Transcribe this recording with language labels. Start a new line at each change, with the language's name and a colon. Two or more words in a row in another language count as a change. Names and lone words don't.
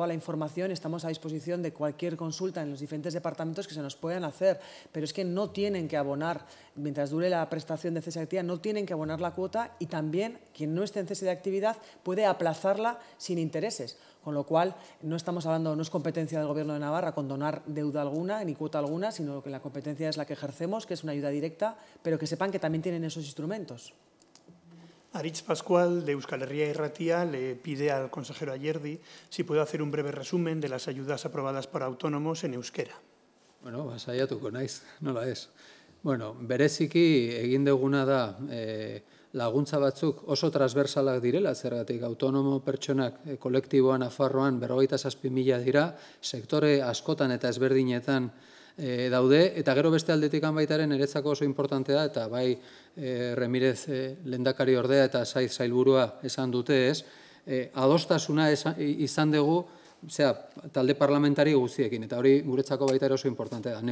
Spanish: la información, estamos a disposición de cualquier consulta en los diferentes departamentos que se nos puedan hacer, pero es que no tienen que abonar, mientras dure la prestación de cese de actividad, no tienen que abonar la cuota, y también quien no esté en cese de actividad puede aplazarla sin intereses, con lo cual no estamos hablando, no es competencia del Gobierno de Navarra condonar deuda alguna ni cuota alguna, sino que la competencia es la que ejercemos, que es una ayuda directa, pero que sepan que también tienen esos instrumentos. Aritz Pascual, de Euskal Herria y Ratia, le pide al consejero Ayerdi si puede hacer un breve resumen de las ayudas aprobadas por autónomos en euskera.
Basque: Bueno, saiatuko naiz, nola ez. Bueno, bereziki egin duguna da laguntza batzuk oso transversalak direla, zergatik autonomo pertsonak kolektiboan Nafarroan 57.000 dira, sektore askotan eta ezberdinetan daude, eta gero beste aldetik baitaren niretzako oso importantea da, eta bai Remírez lehendakari ordea eta sailburua esan dute ez, adostasuna izan dugu talde parlamentari guztiekin, eta hori guretzako baita ere oso importantea da.